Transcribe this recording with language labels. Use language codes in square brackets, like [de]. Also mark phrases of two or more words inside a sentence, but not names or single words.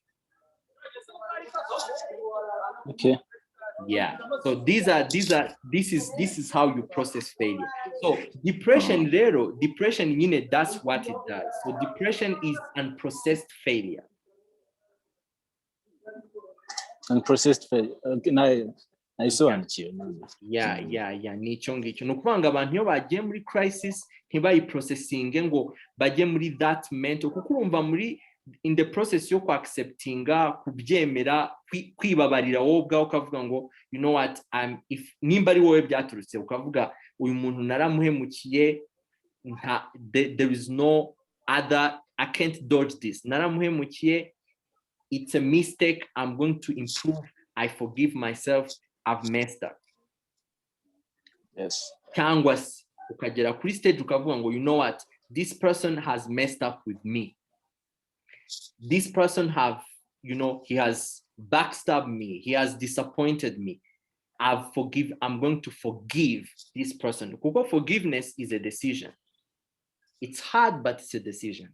[en] Okay. Yeah. So this is how you process failure. So depression, that's what it does. So depression is unprocessed failure. Unprocessed failure. [rw] Nayisobanukiwe. Yeah. Nicyo ngicyo. Ni ukuvuga ngo abantu iyo bagiye muri crisis ntibayiprocesinge ngo bajye muri [en] that mental, [rw] kuko urumva [en] in the process [rw] yo acceptinga kubyemera kwibabarira wowe ubwawe ukavuga ngo [en] you know what if [rw] nimba ari wowe byaturutse ukavuga uyu muntu naramuhemukiye [en] there is no other, I can't dodge this, naramuhemukiye, it's a mistake, I'm going to improve, I forgive myself, I've messed up. Yes. [rw] Cyangwa ukagera kuri stage ukavuga ngo [en] you know what, this person has messed up with me, this person he has backstabbed me, he has disappointed me, I'm going to forgive this person. Because forgiveness is a decision. It's hard, but it's a decision.